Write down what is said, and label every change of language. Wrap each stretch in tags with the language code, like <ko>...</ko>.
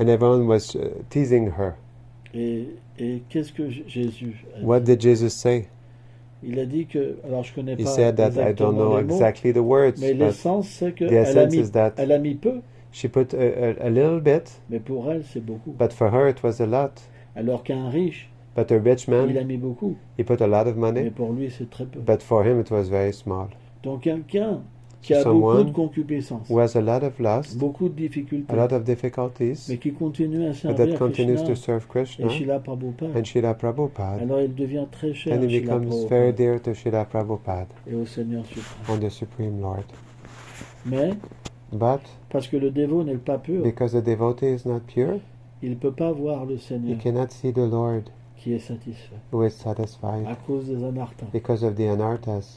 <en>and everyone was teasing her.</en> <fr>Et qu'est-ce que Jésus a dit?</fr> <en>What did Jesus say?</en> <fr>Il a dit que, alors je connais</fr> <en>He</en> <fr>pas</fr> <en>said that I don't know</en> <fr>les mots,</fr> <en>exactly the words,</en> <fr>mais</fr> <en>but</en> <fr>l'essence c'est que</fr> <en>the essence is that</en> <fr>elle a mis peu,</fr> <en>she put a little bit,</en> <fr>mais pour elle c'est beaucoup.</fr> <en>but for her it was a lot.</en> <fr>Alors qu'un riche,</fr> <en>But a rich</en> <fr>il a</fr> <en>man,</en> <fr>mis beaucoup,</fr> <en>he put a lot of</en> <fr>mais</fr> <en>money,</en> <fr>pour lui c'est très peu.</fr> <en>but for him it was very small.</en> <fr>Donc quelqu'un qui a</fr> <en>Someone</en> <fr>beaucoup de concupiscence,</fr> <en>Who has a lot of lust,</en> <fr>beaucoup de difficultés,</fr> <en>a lot of difficulties,</en> <fr>mais qui continue à</fr> <en>but</en> <fr>servir</fr> <en>that continues</en> <fr>Krishna</fr> <en>to serve</en> <fr>et</fr> <en>Krishna</en> <fr>Srila Prabhupada,</fr> <en>and Srila Prabhupada,</en> <fr>alors il devient très cher</fr> <en>and</en> <fr>à</fr> <en>he</en> <fr>Srila</fr> <en>becomes very</en> <fr>Prabhupada</fr> <en>dear to Srila Prabhupada</en> <fr>et au Seigneur suprême.</fr> <en>and the Supreme Lord.</en> <fr>Mais</fr> <en>But</en> <fr>parce que le dévot n'est pas pur,</fr> <en>because the devotee is not pure,</en> <fr>il ne peut pas voir le</fr> <en>he</en> <fr>Seigneur</fr> <en>cannot see the Lord</en> <fr>qui est satisfait.</fr> <en>who is</en> <fr>À</fr> <en>satisfied</en> <fr>cause des anarthas,</fr> <en>because of the anarthas,</en>